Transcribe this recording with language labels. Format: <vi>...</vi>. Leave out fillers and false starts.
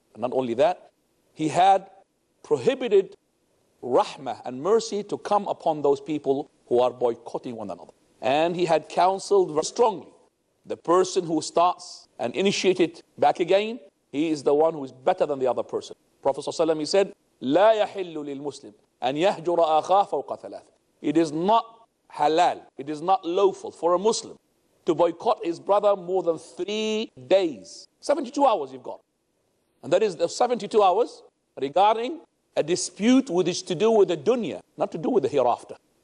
<en>And not only that, He had prohibited rahmah and mercy to come upon those people who are boycotting one another. And He had counseled very strongly, the person who starts and initiates it back again, he is the one who is better than the other person.</en> <ar>Prophet ﷺ,</ar> <en>he said,</en> <ar>لا يحل للمسلم أن يهجر أخاه فوق ثلاث.</ar> <en>It is not halal, it is not lawful for a Muslim to boycott his brother more than 3 days. 72 hours you've got. And that is the 72 hours regarding a dispute which is to do with the dunya, not to do with the hereafter.</en>